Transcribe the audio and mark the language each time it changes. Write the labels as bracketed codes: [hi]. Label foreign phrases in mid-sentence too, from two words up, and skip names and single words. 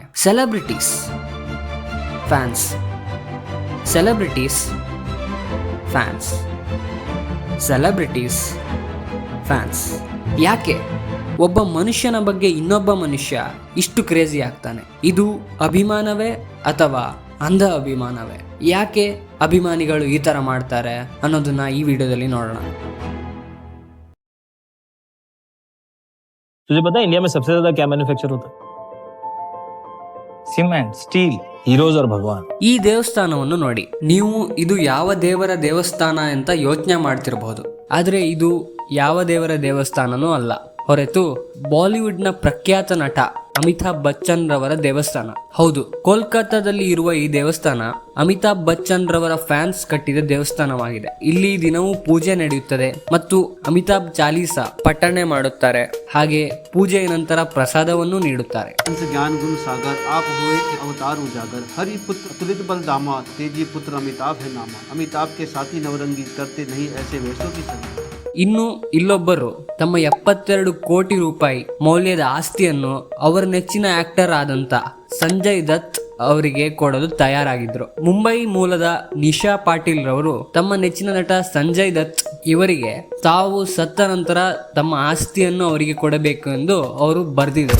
[en] celebrities fans, celebrities fans, celebrities fans. [kn] ಯಾಕೆ ಒಬ್ಬ ಮನುಷ್ಯನ ಬಗ್ಗೆ ಇನ್ನೊಬ್ಬ ಮನುಷ್ಯ ಇಷ್ಟು ಕ್ರೇಜಿ ಆಗ್ತಾನೆ? ಇದು ಅಭಿಮಾನವೇ ಅಥವಾ ಅಂಧ ಅಭಿಮಾನವೇ? ಯಾಕೆ ಅಭಿಮಾನಿಗಳು ಈ ತರ ಮಾಡ್ತಾರೆ ಅನ್ನೋದನ್ನ ಈ ವಿಡಿಯೋದಲ್ಲಿ ನೋಡೋಣ. [hi] तुझे पता है इंडिया में सबसे ज्यादा क्या मैन्युफैक्चर होता है? [en] cement, steel, heroes [hi] और भगवान. [kn] ಈ ದೇವಸ್ಥಾನವನ್ನು ನೋಡಿ. ನೀವು ಇದು ಯಾವ ದೇವರ ದೇವಸ್ಥಾನ ಅಂತ ಯೋಚನೆ ಮಾಡ್ತಿರಬಹುದು, ಆದ್ರೆ ಇದು ಯಾವ ದೇವರ ದೇವಸ್ಥಾನನೂ ಅಲ್ಲ, ಹೊರತು ಬಾಲಿವುಡ್ನ ಪ್ರಖ್ಯಾತ ನಟ ಅಮಿತಾಬ್ ಬಚ್ಚನ್ ರವರ ದೇವಸ್ಥಾನ. ಹೌದು, ಕೋಲ್ಕತ್ತಾದಲ್ಲಿ ಇರುವ ಈ ದೇವಸ್ಥಾನ ಅಮಿತಾಬ್ ಬಚ್ಚನ್ ರವರ ಫ್ಯಾನ್ಸ್ ಕಟ್ಟಿದ ದೇವಸ್ಥಾನವಾಗಿದೆ. ಇಲ್ಲಿ ದಿನವೂ ಪೂಜೆ ನಡೆಯುತ್ತದೆ ಮತ್ತು ಅಮಿತಾಬ್ ಚಾಲೀಸಾ ಪಠಣೆ ಮಾಡುತ್ತಾರೆ. ಹಾಗೆ ಪೂಜೆಯ ನಂತರ ಪ್ರಸಾದವನ್ನು ನೀಡುತ್ತಾರೆ. [hi] ज्ञान गुण सागर आप हुए अवतार उजागर, हरि पुत्र तुलित बल दामा, तेजी पुत्र अमिताभ है नामा, अमिताभ के साथी नवरंगी, करते नहीं ऐसे वेशों की संगी. [kn] ಇನ್ನು ಇಲ್ಲೊಬ್ಬರು ತಮ್ಮ 72 ಕೋಟಿ ರೂಪಾಯಿ ಮೌಲ್ಯದ ಆಸ್ತಿಯನ್ನು ಅವರ ನೆಚ್ಚಿನ ಆಕ್ಟರ್ ಆದಂತ ಸಂಜಯ್ ದತ್ ಅವರಿಗೆ ಕೊಡಲು ತಯಾರಾಗಿದ್ರು. ಮುಂಬೈ ಮೂಲದ ನಿಶಾ ಪಾಟೀಲ್ ರವರು ತಮ್ಮ ನೆಚ್ಚಿನ ನಟ ಸಂಜಯ್ ದತ್ ಇವರಿಗೆ ತಾವು ಸತ್ತ ನಂತರ ತಮ್ಮ ಆಸ್ತಿಯನ್ನು ಅವರಿಗೆ ಕೊಡಬೇಕು ಎಂದು ಅವರು ಬರೆದಿದ್ರು.